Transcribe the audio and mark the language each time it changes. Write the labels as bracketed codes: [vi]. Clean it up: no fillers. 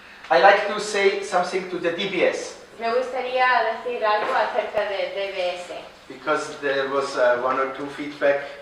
[en] I like to say something to the DBS [es] Me gustaría decir algo acerca de DBS, [en] because there was one or two feedback.